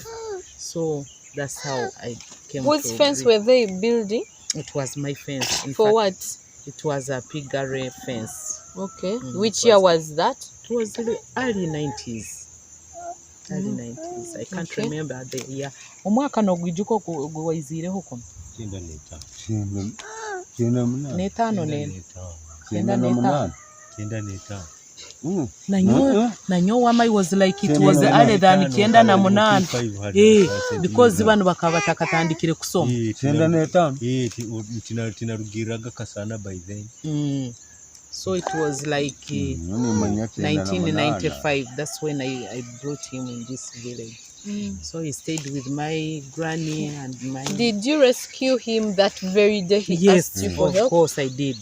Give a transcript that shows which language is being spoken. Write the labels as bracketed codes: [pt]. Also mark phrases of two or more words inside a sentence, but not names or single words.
[en] So that's how I came. Whose fence were they building? It was my fence. For fact, what? It was a piggery fence. Okay. Which year was that? It was the early 90s. Early 90s. I can't remember the year. [nyo] Omwaka no gwijuko gwizire huko. Nanyo wama [en] was like it was earlier than 98. [nyo] Because bano bakaba takatandikire kusoma. Tinarugiraga kasana [en] by then. So it was like 1995. That's when I brought him in this village. So he stayed with my granny and my... Did you rescue him that very day he asked you for help? Of course I did.